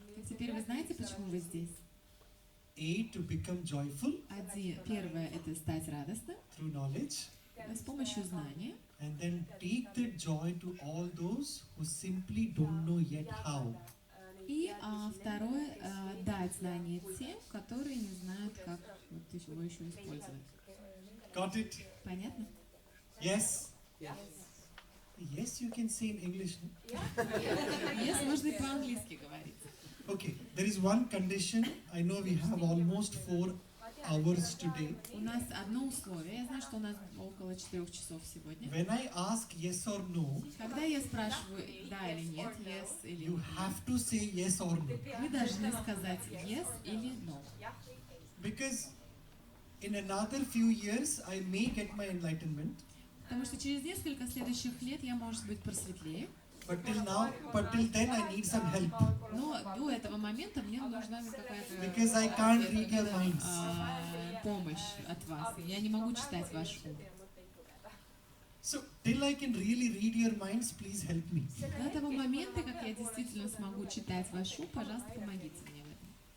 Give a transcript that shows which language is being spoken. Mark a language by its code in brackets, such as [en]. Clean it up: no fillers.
[ru] И теперь вы знаете, почему вы здесь? [en] A, to become joyful [ru] Первое – это стать радостным [en] through knowledge, [ru] с помощью знания. [en] and then take that joy to all those who simply don't know yet how. [ru] И второе – дать знания тем, которые не знают, как его еще использовать. [en] Got it? [ru] Понятно? [en] Yes? Yes, you can say in English. No? Yes, [ru] можно и по-английски говорить. [en] Okay, there is one condition. I know we have almost 4 hours today. [ru] У нас одно условие. Я знаю, что у нас около 4 часов сегодня. [en] When I ask yes or no, [ru] Когда я спрашиваю да или нет, [en] yes [ru] или [en] you no, have to say yes or no. [ru] вы должны сказать [en] yes [ru] или [en] no. Because in another few years, I may get my enlightenment. [ru] Потому что через несколько следующих лет я, может быть, просветлею. [en] But till then, I need some help. [ru] Но до этого момента мне нужна какая-то [en] Because I can't read your minds. [ru] помощь от вас. Я не могу читать ваш ум. [en] So, till I can really read your minds, please help me. [ru] До того момента, как я действительно смогу читать ваш ум, пожалуйста, помогите мне в этом.